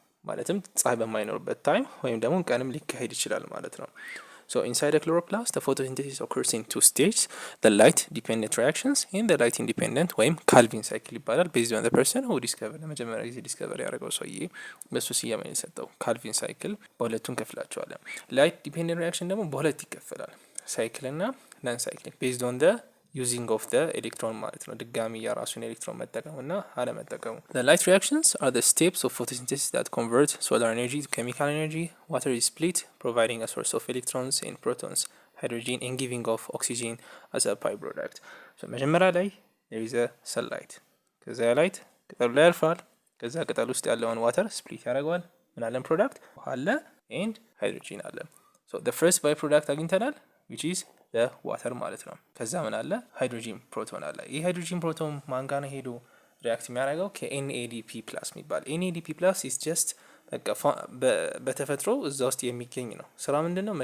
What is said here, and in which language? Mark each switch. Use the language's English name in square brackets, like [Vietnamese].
[Amharic] ማለትም ፀሐይ በማይኖርበት ታይም ወይም ደግሞ ቀንም ሊካሄድ ይችላል ማለት ነው። [English] So inside a chloroplast, the photosynthesis occurs in two stages, the light dependent reactions and the light independent [Amharic] ወይም ካልቪን ሳይክል ይባላል። [English] based on the person who discovered [Amharic] ለመጀመሪያ ጊዜ ዲስከቨር ያደረገው ሰውዬ በሱ ስያሜ የሰጠው ካልቪን ሳይክል። በሁለቱም ከፍላቸዋለን። ላይት ዲፔንደንት ሪአክሽን ደግሞ በሁለት ይከፈላል፣ ሳይክል እና ናን ሳይክሊክ based on the [English] using of the electron [Amharic] ማለት ነው። ድጋሚ የራሱን ኤሌክትሮን መጠቀም እና አለመጠቀሙ። [English] The light reactions are the steps of photosynthesis that convert solar energy to chemical energy. Water is split, providing a source of electrons and protons, hydrogen and giving off oxygen as a byproduct. [Amharic] So መጀመሪያ ላይ [English] there is a sunlight። [Amharic] ከዛ ላይት ቅጠሉ ላይ ያርፋል። ከዛ ቅጠሉ ውስጥ ያለውን ዋተር ስፕሊት ያደርገዋል። ምን አለን? ፕሮዳክት አለ ኤንድ ሃይድሮጂን አለ። ሶ ሶ [English] the first by product [Amharic] አግኝተናል [English] which is the water [Amharic] ማለት ነው። ከዛ ምን አለ ሃይድሮጂን ፕሮቶን አለ። ይህ ሃይድሮጂን ፕሮቶን ማን ጋር ነው ሄዶ ሪአክት የሚያደርገው ከኤንኤዲፒ ፕላስ የሚባል ኤንኤዲፒ ፕላስ is just በቃ በተፈጥሮ እዛ ውስጥ የሚገኝ ነው። ስራ ምንድነው?